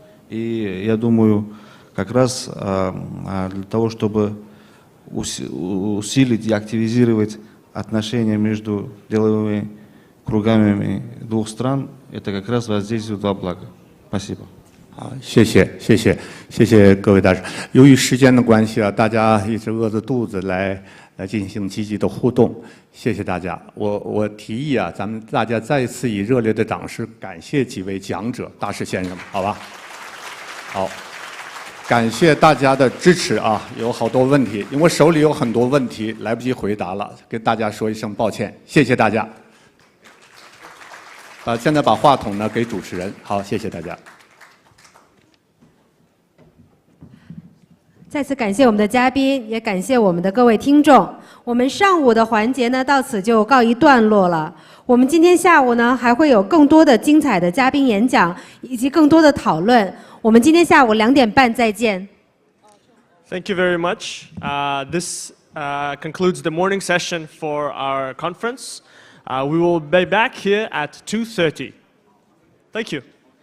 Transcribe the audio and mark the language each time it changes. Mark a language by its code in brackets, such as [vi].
[ru] И я думаю, как раз для того, чтобы усилить и активизировать отношения между деловыми кругами двух стран, это как раз воздействует во благо. Спасибо. [zh] 好，谢谢各位大使。由于时间的关系啊，大家一直饿着肚子来进行积极的互动，谢谢大家。我提议啊，咱们大家再次以热烈的掌声感谢几位讲者、大使先生，好吧？好。感谢大家的支持啊！有好多问题，因为我手里有很多问题来不及回答了，跟大家说一声抱歉，谢谢大家。现在把话筒呢给主持人，好，谢谢大家。再次感谢我们的嘉宾，也感谢我们的各位听众。我们上午的环节呢到此就告一段落了。我们今天下午呢还会有更多的精彩的嘉宾演讲，以及更多的讨论。我们今天下午2点半再见。 [en] Thank you very much. This concludes the morning session for our conference. We will be back here at 2:30. Thank you.